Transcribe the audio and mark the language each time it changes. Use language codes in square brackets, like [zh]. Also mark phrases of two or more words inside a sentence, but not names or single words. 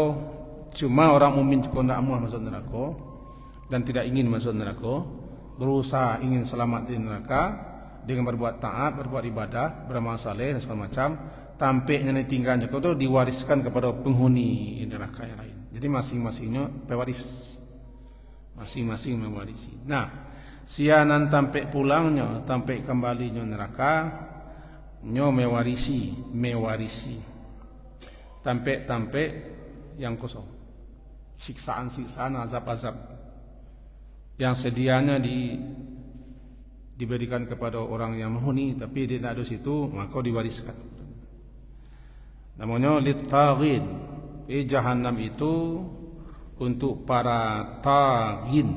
[id] Cuma orang mukmin pun tidak mau masuk neraka dan tidak ingin masuk neraka, berusaha ingin selamat di neraka dengan berbuat taat, berbuat ibadah, beramal saleh dan segala macam. Tampaknya ditinggalkan itu diwariskan kepada penghuni neraka yang lain. Jadi masing-masingnya pewaris, masing-masing mewarisi. Nah, [min] sianan tampek pulangnya, tampek kembalinya neraka, nyo mewarisi. [id] Tampek-tampek yang kosong, siksaan-siksaan, azab-azab yang sedianya diberikan kepada orang yang menghuni, tapi dia tidak ada situ, maka diwariskan. Namanya littaghin. Jahannam itu untuk para taghin.